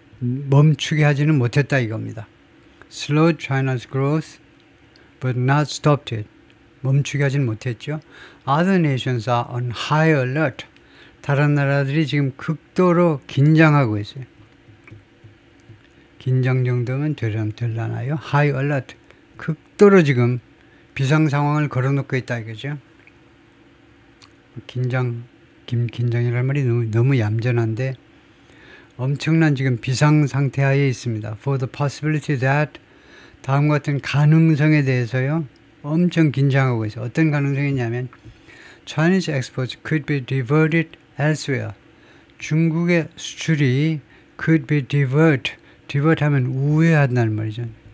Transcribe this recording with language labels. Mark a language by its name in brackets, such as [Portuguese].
[Korean] 멈추게 하지는 못했다 이겁니다. [English] Slowed China's growth, but not stopped it. [Korean] 멈추게 하지는 못했죠. [English] Other nations are on high alert. [Korean] 다른 나라들이 지금 극도로 긴장하고 있어요. 긴장 정도면 되려나요? High alert. 극도로 지금 비상 상황을 걸어놓고 있다 이거죠. 긴장이라는 말이 너무 얌전한데 엄청난 지금 비상 상태 하에 있습니다. [English] For the possibility that [Korean] 다음과 같은 가능성에 대해서요. 엄청 긴장하고 있어요. 어떤 가능성이냐면 [English] Chinese exports could be diverted elsewhere. [Korean] 중국의 수출이 could be divert 하면 우회한다는 말이죠.